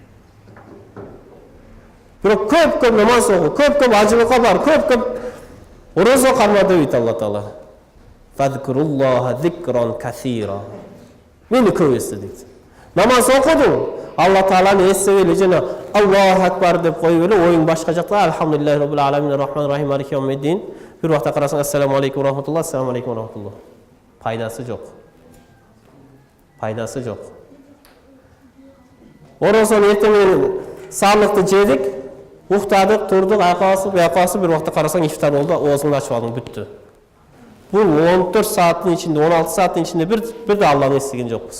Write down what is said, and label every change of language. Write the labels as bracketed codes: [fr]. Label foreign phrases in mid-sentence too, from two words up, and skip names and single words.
[ky] Бирок көп намаз окуу, көп ажылыкка бар, көп орозо карма дейт Алла Таала. [ar] فاذكروا الله ذكرا كثيرا. [ky] Мени көп эсте дейт. Намаз окудуң, Алла Тааланы эстеп эле жана [ar] الله أكبر [ky] деп коюп эле оюң башка жакта [ar] الحمد لله رب العالمين الرحمن الرحيم مالك يوم الدين. [ky] Бир убакта карасаң [ar] السلام عليكم رحمة الله، السلام عليكم رحمة الله. [ky] Пайдасы жок. Пайдасы жок. Орозону эртең менен саамыкты жедик, уктадык, турдук, айкаласып, бир убакта карасаң ифтар болду, оозуңду ачып алдың, бүттү. Бул 14 сааттын ичинде, 16 сааттын ичинде бир да Алланы эстеген жокпуз.